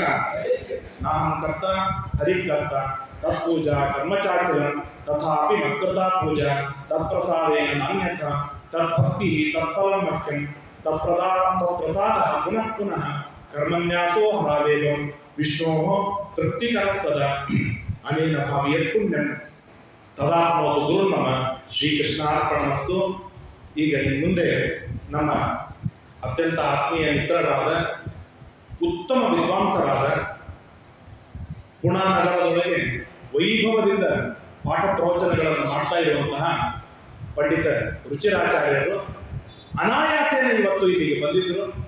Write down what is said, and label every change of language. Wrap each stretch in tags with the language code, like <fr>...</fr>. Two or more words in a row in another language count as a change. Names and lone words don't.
<sa>ನಾಹಂ ಕರ್ತ ಹರಿಕರ್ತ ತತ್ಪೂಜಾ ಕರ್ಮಚಾಖಿಲ ತಥಾಪಿ ಮತ್ಕೃತಾ ಪೂಜಾ ತತ್ಪ್ರಸಾದೇನ ನಾನ್ಯಥಾ ತದ್ಭಕ್ತಿ ತತ್ಫಲಂ ಮಖ್ಯಂ ತತ್ಪ್ರಸಾದ ಪುನಃ ಪುನಃ ಕರ್ಮನ್ಯಾಸೋ ಹರಾವೇಗಂ ವಿಷ್ಣೋ ತೃಪ್ತಿಕರ ಸದಾ ಅನೇನ ಭಾವಿಯ ಪುಣ್ಯಂ ತದಾತ್ಮವತು ಗುರುರ್ನಮ. ಶ್ರೀಕೃಷ್ಣಾರ್ಪಣಮಸ್ತು.</sa> <kn>ಈಗ ಮುಂದೆ ನಮ್ಮ ಅತ್ಯಂತ ಆತ್ಮೀಯ ಮಿತ್ರರಾದ ಉತ್ತಮ ವಿದ್ವಾಂಸರಾದ ಪುಣಾ ನಗರದೊಳಗೆ ವೈಭವದಿಂದ ಪಾಠ ಪ್ರವಚನಗಳನ್ನು ಮಾಡ್ತಾ ಇರುವಂತಹ ಪಂಡಿತ ರುಚಿರಾಚಾರ್ಯರು ಅನಾಯಾಸೇನ ಇವತ್ತು ಇಲ್ಲಿಗೆ ಬಂದಿದ್ದರು.</kn>